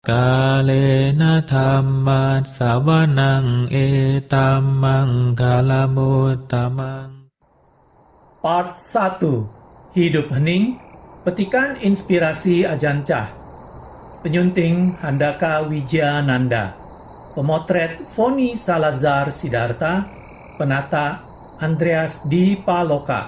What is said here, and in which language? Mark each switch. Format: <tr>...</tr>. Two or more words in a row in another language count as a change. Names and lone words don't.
<pi>กาเลนะธัมมัสสวนังเอตัมมังคาลมุตตมัง</pi> <en>Part 1.</en> <id>Hidup Hening, petikan inspirasi Ajancah. Penyunting Handaka Wijayananda. Pemotret Foni Salazar Siddhartha. Penata Andreas Di Paloka.</id>